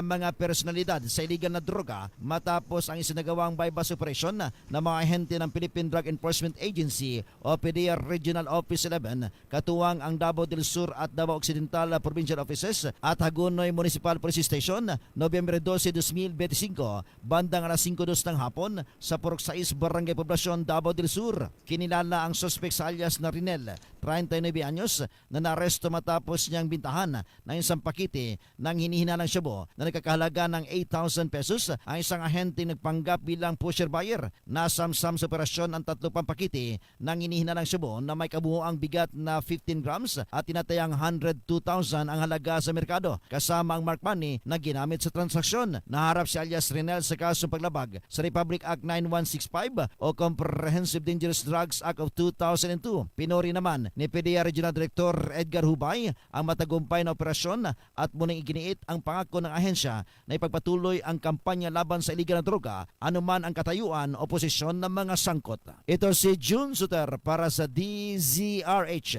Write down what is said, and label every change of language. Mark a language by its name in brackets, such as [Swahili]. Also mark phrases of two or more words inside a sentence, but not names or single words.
[Filipino] mga personalidad sa iligal na droga matapos ang isinagawang [English] bypass operation [Filipino] ng mga ahente ng Philippine Drug Enforcement Agency o PDEA Regional Office 11, katuwang ang Davao del Sur at Davao Occidental Provincial Offices at Hagonoy Municipal Police Station, Nobyembre 12, 2025, bandang alas 5:02 ng hapon sa Purok 6, Barangay Poblacion, Davao del Sur. Kinilala ang suspect suspect sa alias na Rinel, 39 anyos, na naaresto matapos niyang bintahan ng isang pakete ng hinihinalang shabu na nagkakahalaga ng 8,000 pesos. Ang isang ahente nagpanggap bilang [English] pusher buyer. [Filipino] Nasamsam sa operasyon ang 3 pang pakete ng hinihinalang shabu na may kabuuang bigat na 15 grams at tinatayang 102,000 ang halaga sa merkado, kasama ang [English] mark money [Filipino] na ginamit sa transaksyon. Naharap si alias Rinel sa kasong paglabag sa Republic Act 9165 o Comprehensive Dangerous Drugs Act of 2002. Pinuri naman ni PDEA Regional Director Edgar Hubay ang matagumpay na operasyon at muling iginiit ang pangako ng ahensya na ipagpatuloy ang kampanya laban sa iligal na droga anuman ang katayuan o posisyon ng mga sangkot. Ito si June Suter para sa DZRH.